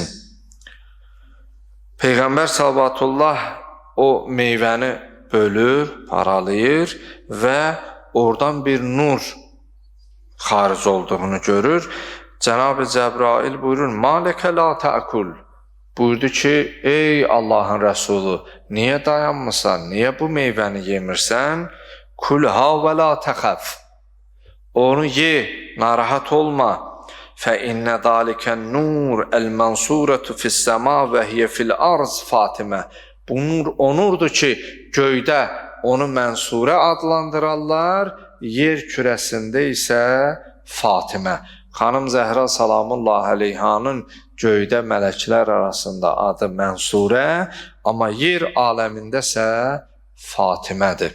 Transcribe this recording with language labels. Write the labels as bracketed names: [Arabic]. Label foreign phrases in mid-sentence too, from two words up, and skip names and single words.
[Azerbaijani] Peyğəmbər sallallahu o meyvəni bölür, paralayır və oradan bir nur xaric olduğunu görür. Cənab-ı Cəbrail buyurur, [Arabic] ما لك لا تأكل. [Azerbaijani] Buyurdu ki, ey Allahın Rəsulu, niyə dayanmısan, niyə bu meyvəni yemirsən? [Arabic] كلها ولا تخف. [Azerbaijani] Onu ye, narahat olma. [Arabic] فَإِنَّ ذَلِكَ النُّورِ الْمَنْصُورَةُ فِي السَّمَا وَهِيَ فِي الْأَرْضِ Fatimə. [Azerbaijani] Bu nur o nurdur ki, göydə onu Mənsurə adlandırarlar, yer kürəsində isə Fatimə. Xanım Zəhra [Arabic] سلام الله عليها [Azerbaijani] göydə mələklər arasında adı Mənsurə, amma yer aləmində isə Fatimədir.